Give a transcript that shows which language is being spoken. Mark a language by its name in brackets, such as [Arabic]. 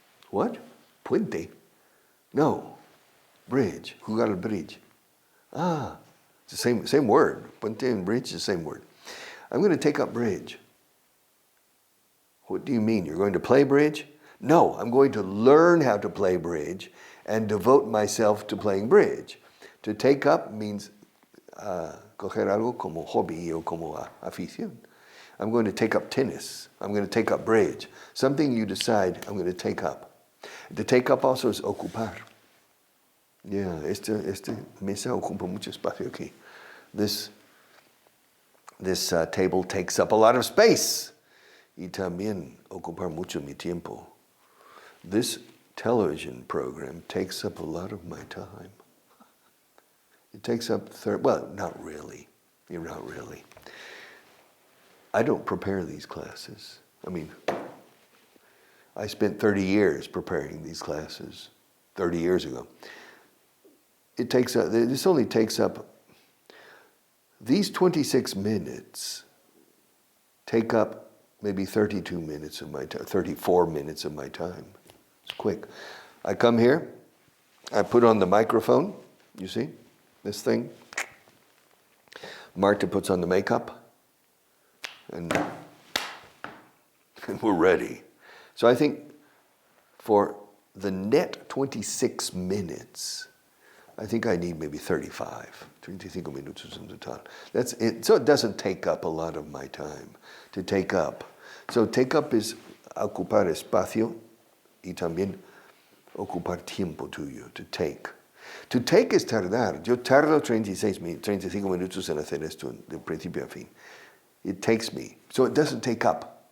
[English] What? Puente? No. Bridge. [Spanish] Jugar al bridge. [English] It's the same word. Puente and bridge is the same word. I'm going to take up bridge. What do you mean? You're going to play bridge? No, I'm going to learn how to play bridge and devote myself to playing bridge. To take up means [Spanish] coger algo como hobby o como afición. [English] I'm going to take up tennis. I'm going to take up bridge. Something you decide I'm going to take up. To take up also is ocupar. [Spanish] Yeah, esta mesa ocupa mucho espacio aquí. [English] This table takes up a lot of space. [Spanish] Y también ocupar mucho mi tiempo. [English] This television program takes up a lot of my time. It takes up not really. Not really. I don't prepare these classes. I spent 30 years preparing these classes, 30 years ago. This only takes up, these 26 minutes take up maybe 32 minutes of my time, 34 minutes of my time. It's quick. I come here, I put on the microphone, you see, this thing. Marta puts on the makeup, and we're ready. So I think for the net 26 minutes, I think I need maybe [Spanish] 35 minutos en total. [English] That's it. So it doesn't take up a lot of my time to take up. So take up is [Spanish] ocupar espacio y también ocupar tiempo tuyo, [English] to take. To take [Spanish] es tardar. Yo tardo 35 minutos en hacer esto de principio a fin. [English] It takes me. So it doesn't take up.